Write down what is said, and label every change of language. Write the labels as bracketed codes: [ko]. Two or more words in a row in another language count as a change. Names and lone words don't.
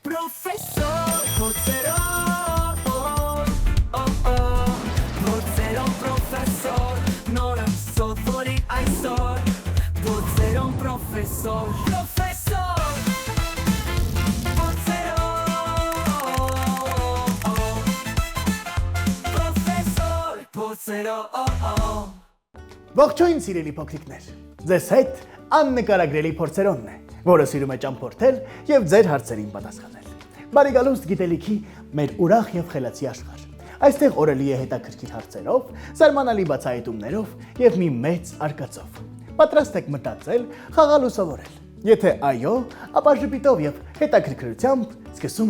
[hy] Professor Porzeron, Porzeron professor, nora sottori այսօր, Porzeron professor, Porzeron. Ողջույն սիրելի փոքրիկներ, ձեզ հետ աննկարագրելի փորձերոնն է, որը սիրում է ճամփորդել եւ ձեր հարցերին պատասխանել։ Բարի գալուստ գիտելիքի մեր ուրախ եւ խելացի աշխարհ։ Այստեղ օրը լի է հետաքրքիր հարցերով, զարմանալի բացահայտումներով եւ մի մեծ արկածով։ Պատրաստ եք մտածել, խաղալ ու սովորել։ Եթե այո, ապա ժպիտով եւ հետաքրքրությամբ սկսում